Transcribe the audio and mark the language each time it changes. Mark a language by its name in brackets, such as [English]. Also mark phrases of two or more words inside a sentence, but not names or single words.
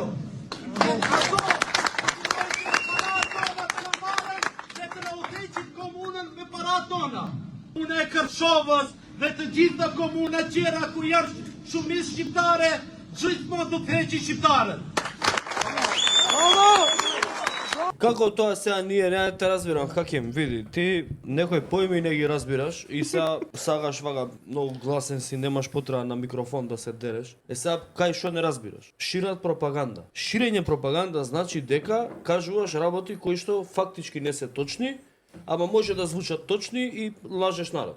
[Albanian] Ato të na udhëheqin komunën me paratë tona. Unë e Kërçovës dhe të gjitha komuna tjera ku janë shumicë shqiptare, gjithmonë do të heqin shqiptarët. [Macedonian] Како тоа сега ние не те разбирам, Хаким, види, ти некој поими не ги разбираш и сега сагаш вака многу гласен си, немаш потреба на микрофон да се дереш. Сега кај што не разбираш? Шират пропаганда. Ширење пропаганда значи дека кажуваш работи кои што фактички не се точни, ама може да звучат точни и лажеш народ.